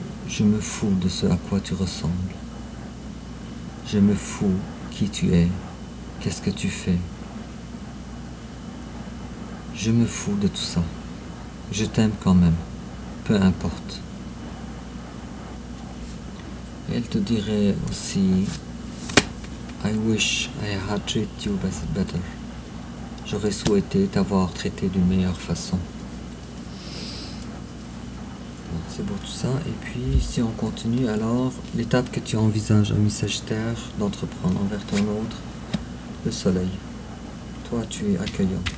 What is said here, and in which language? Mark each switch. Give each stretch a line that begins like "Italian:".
French: Je me fous de ce à quoi tu ressembles. Je me fous qui tu es, qu'est-ce que tu fais. Je me fous de tout ça. Je t'aime quand même, peu importe. Et elle te dirait aussi,
English: I wish I had treated you better.
French: J'aurais souhaité t'avoir traité d'une meilleure façon. C'est beau tout ça. Et puis, si on continue, alors, l'étape que tu envisages, ami Sagittaire, d'entreprendre envers ton autre, le soleil. Toi, tu es accueillant.